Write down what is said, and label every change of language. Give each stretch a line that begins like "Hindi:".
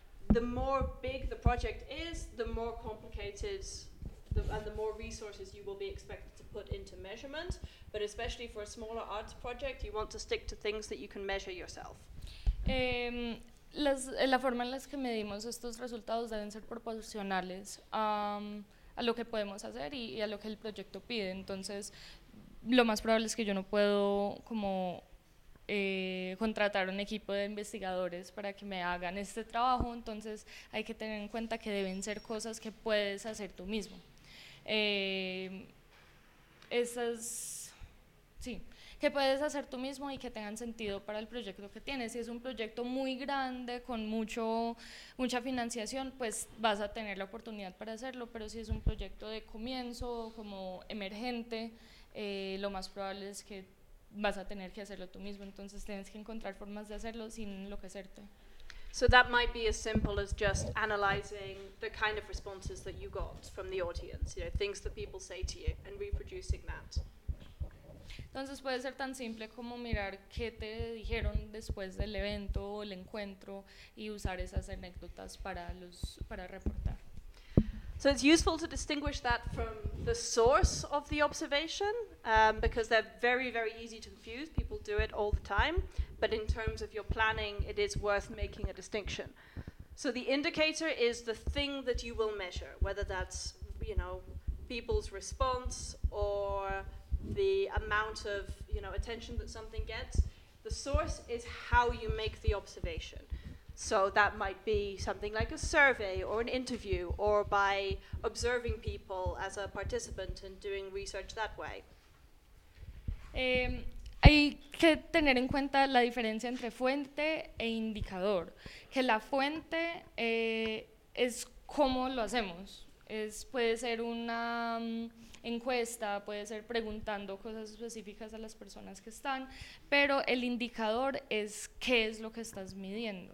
English: The more big the project is, the more complicated and the more resources you will be expected to put into measurement, but especially for a smaller arts project, you want to stick to things that you can measure yourself.
Spanish: La forma en la que medimos estos resultados deben ser proporcionales a lo que podemos hacer y a lo que el proyecto pide. Entonces, lo más probable es que yo no puedo como contratar un equipo de investigadores para que me hagan este trabajo, entonces hay que tener en cuenta que deben ser cosas que puedes hacer tú mismo. Que puedes hacer tú mismo y que tengan sentido para el proyecto que tienes. Si es un proyecto muy grande con mucha financiación, pues vas a tener la oportunidad para hacerlo, pero si es un proyecto de comienzo como emergente, lo más probable es que vas a tener que hacerlo tú mismo, entonces tienes que encontrar formas de hacerlo sin enloquecerte.
English: So that might be as simple as just analyzing the kind of responses that you got from the audience, you know, things that people say to you, and reproducing that.
Spanish: Entonces puede ser tan simple como mirar qué te dijeron después del evento o el encuentro y usar esas anécdotas para reportar.
English: So it's useful to distinguish that from the source of the observation, because they're very, very easy to confuse. People do it all the time. But in terms of your planning, it is worth making a distinction. So the indicator is the thing that you will measure, whether that's, you know, people's response or the amount of, you know, attention that something gets. The source is how you make the observation. So that might be something like a survey or an interview or by observing people as a participant and doing research that way.
Spanish: Hay que tener en cuenta la diferencia entre fuente e indicador, que la fuente es cómo lo hacemos, puede ser una encuesta, puede ser preguntando cosas específicas a las personas que están, pero el indicador es qué es lo que estás midiendo.